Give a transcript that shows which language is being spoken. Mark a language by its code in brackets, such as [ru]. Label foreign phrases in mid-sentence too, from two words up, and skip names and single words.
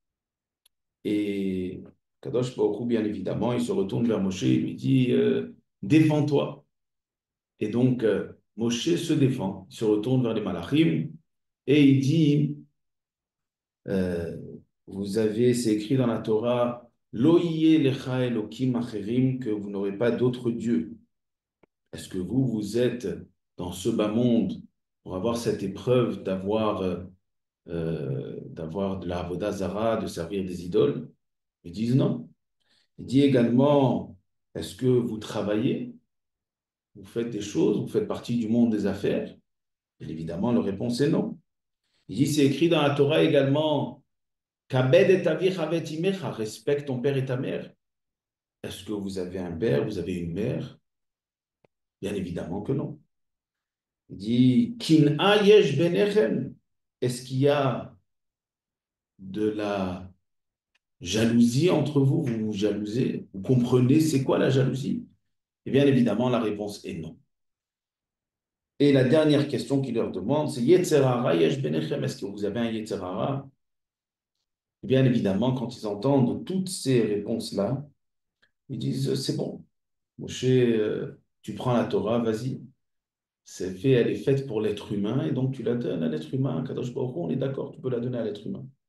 [fr] Et Kadosh Baruch Hu, bien évidemment, il se retourne vers Moshe et lui dit défends-toi. Et donc, Moshe se défend, il se retourne vers les Malachim et il dit euh, vous avez, c'est écrit dans la Torah, [he] לא יהיה לך אלהים אחרים, [fr] que vous n'aurez pas d'autre Dieu. Est-ce que vous êtes dans ce bas monde pour avoir cette épreuve d'avoir de la [he] עבודה זרה, [fr] de servir des idoles? Ils disent non. Il dit également, est-ce que vous travaillez? Vous faites des choses? Vous faites partie du monde des affaires? Et évidemment, la réponse est non. Il dit, c'est écrit dans la Torah également, [he] כבד את אביך ואת אמך, [fr] respecte ton père et ta mère. Est-ce que vous avez un père? Vous avez une mère? Bien évidemment que non. Il dit, [he] קנאה יש ביניכם. [fr] Est-ce qu'il y a de la jalousie entre vous? Vous vous jalousez? Vous comprenez c'est quoi la jalousie? Et bien évidemment, la réponse est non. Et la dernière question qu'il leur demande, c'est [he] יצר הרע יש ביניכם. [fr] Est-ce que vous avez un Yetzerara? Et bien évidemment, quand ils entendent toutes ces réponses-là, ils disent c'est bon, Moshe, tu prends la Torah, vas-y. C'est fait, elle est faite pour l'être humain, et donc tu la donnes à l'être humain. Kadosh Baruch Hu, on est d'accord, tu peux la donner à l'être humain.